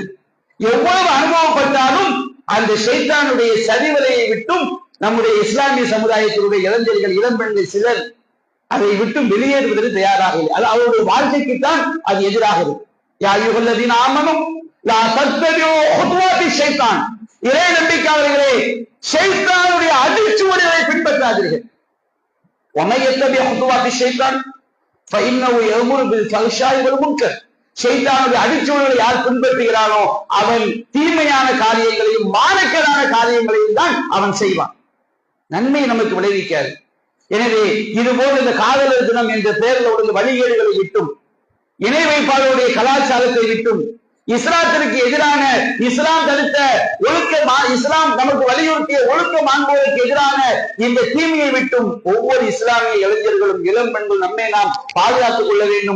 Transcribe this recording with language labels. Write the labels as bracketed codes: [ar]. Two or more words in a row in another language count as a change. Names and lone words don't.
[ta] எவ்வளவு அனுபவப்பட்டாலும் அந்த ஷைத்தானுடைய சதிவலையை விட்டும் நம்முடைய இஸ்லாமிய சமுதாயத்தினுடைய இளைஞர்கள், இளம்பெண்கள் சிலர் அதை விட்டு வெளியேறுவதற்கு தயாராக இல்லை. அது அவருடைய வாழ்க்கைக்குத்தான் அது எதிராக இருக்கு. [ar] يا أيها الذين آمنوا لا تتبعوا خطوات الشيطان, [ta] இறை நம்பிக்கையாளர்களே ஷைத்தானுடைய அடிச்சுவடுகளை பின்பற்றாதீர்கள். [ar] وَمَن يَتَّبِعْ خُطُوَاتِ الشَّيْطَانِ فَإِنَّهُ يَأْمُرُ بِالْفَحْشَاءِ وَالْمُنكَرِ. [ta] ஷைத்தானுடைய அடிச்சுவடுகளை யார் பின்பற்றுகிறானோ அவன் தீமையான காரியங்களையும் மானக்கேடான காரியங்களையும் தான் அவன் செய்வான், நன்மை நமக்கு விளைவிக்காது. எனவே இதுபோல இந்த காதலர் தினம் என்ற பெயரில் உள்ள வழிகேடுகளை விட்டும், இணை வைப்பாளருடைய கலாச்சாரத்தை விட்டும், இஸ்லாத்திற்கு எதிரான, இஸ்லாம் தடுத்த இஸ்லாம் நமக்கு வலியுறுத்திய ஒழுக்க மாண்புகளுக்கு எதிரான இந்த தீமையை விட்டும் ஒவ்வொரு இஸ்லாமிய இளைஞர்களும் இளம் பெண்கள் நம்மை நாம் பாதுகாத்துக் கொள்ள வேண்டும்.